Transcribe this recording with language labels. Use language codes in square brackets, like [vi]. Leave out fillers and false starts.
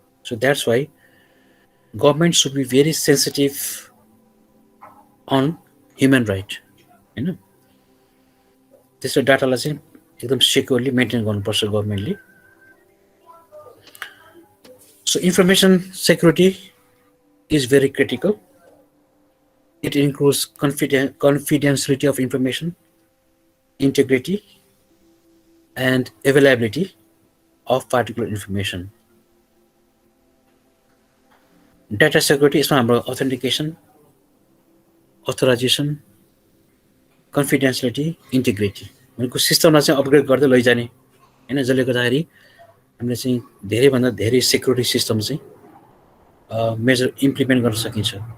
[en] So that's why government should be very sensitive on human right. [ne] होइन, त्यसको डाटालाई चाहिँ एकदम सिक्योरली मेन्टेन गर्नुपर्छ गभर्मेन्टले। [en] So information security is very critical. It includes confidentiality of information, integrity, and availability of particular information. [ne] Data security यसमा हाम्रो authentication, authorization, confidentiality, integrity भनेको सिस्टमलाई चाहिँ अपग्रेड गर्दै लैजाने हैन, जसले गर्दाखेरि हामीले चाहिँ धेरैभन्दा धेरै सेक्युरिटी सिस्टम चाहिँ मेजर इम्प्लिमेन्ट गर्न सकिन्छ।